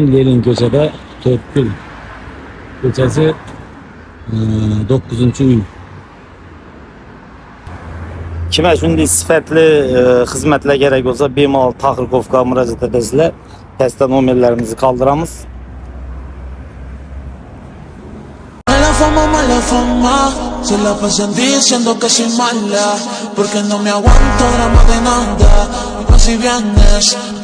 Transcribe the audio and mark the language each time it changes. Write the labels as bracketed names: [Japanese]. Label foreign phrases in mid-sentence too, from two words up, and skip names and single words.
[Uzbek] Lenin ko'chada 4 gul ko'chasi 9-uy. Kime shunday sifatli xizmatlar kerak bo'lsa bemalol Tavriqovga murojaat etasizlar. Testda nomerlarimizni qoldiramiz. [Spanish] Mala fama, se la pasan diciendo que soy mala, porque no me aguanto drama de nada, y más si vienes.